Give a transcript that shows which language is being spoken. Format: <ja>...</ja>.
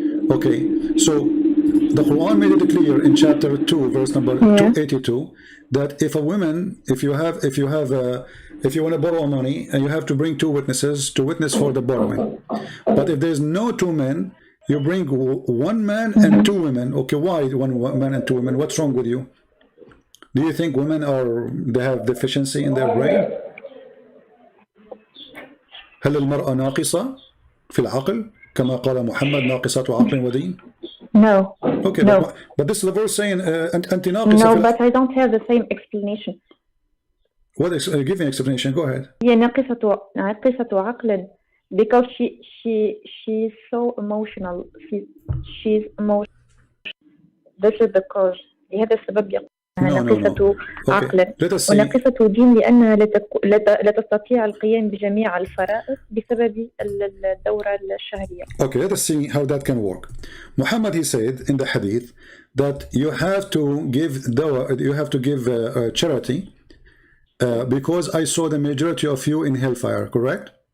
<en>Okay, so the Quran made it clear in chapter 2, verse number 282, that if a woman, if you want to borrow money, and you have to bring two witnesses to witness for the borrowing. But if there's no two men, you bring one man and two women. Okay, why one man and two women? What's wrong with you? Do you think women they have deficiency in their brain?</en> <ar>هل المرأة ناقصة في العقل كما قال محمد ناقصة عقل ودين?</ar> <en>No. Okay, no. But this is the verse saying</en> <ar>أنت ناقصة.</ar> <en>No, but I don't have the same explanation. What is? Give me an explanation. Go ahead.</en> <ar>هي ناقصة عقل.</ar> <en>Because she's so emotional. She's emotional. This is the cause.</en> <ar>لهذا السبب يقول ناقصة عقل وناقصة دين لأنها لا تستطيع القيام بجميع الفرائض بسبب الدورة الشهرية.</ar> <en>Okay, let us see how that can work. Muhammad, he said in the hadith that you have to give charity because I saw the majority of you in hellfire, correct?</en>